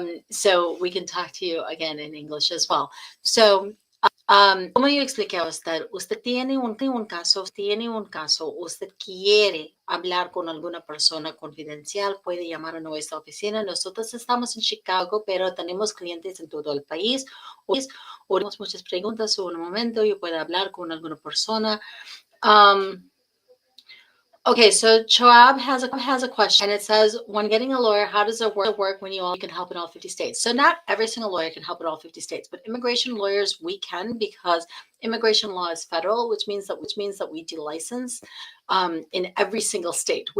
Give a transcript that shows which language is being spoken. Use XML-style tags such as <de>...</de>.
<en>So we can talk to you again in English as well.</en> <es>So, como yo expliqué a usted, usted tiene un caso, usted quiere hablar con alguna persona confidencial, puede llamar a nuestra oficina. Nosotros estamos en Chicago, pero tenemos clientes en todo el país. O tenemos muchas preguntas o en un momento yo puedo hablar con alguna persona.</es> <en>Okay, so Choab has a question, and it says, when getting a lawyer, how does it work when you can help in all 50 states? So not every single lawyer can help in all 50 states, but immigration lawyers, we can, because immigration law is federal, which means that we do license in every single state.</en>